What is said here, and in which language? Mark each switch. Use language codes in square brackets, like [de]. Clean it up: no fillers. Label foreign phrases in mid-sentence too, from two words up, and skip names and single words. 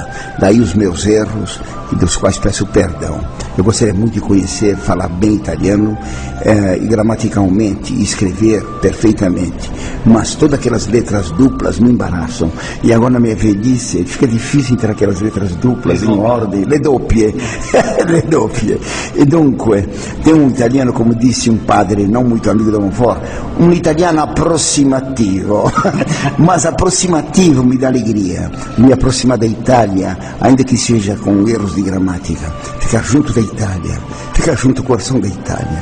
[pt] Daí os meus erros, e dos quais peço perdão. Eu gostaria muito de conhecer, falar bem italiano, e gramaticalmente, e escrever perfeitamente. Mas todas aquelas letras duplas me embaraçam. E agora na minha velhice fica difícil entrar aquelas letras duplas em ordem, [it] le doppie. Le doppie. E dunque, [pt] tem um italiano, como disse um padre não muito amigo da Monfort, um italiano approssimativo. Mas approssimativo me dà alegria. Me aproximar da Itália, ainda que seja com erros de gramática. Ficar junto da Itália, ficar junto com o coração da Itália.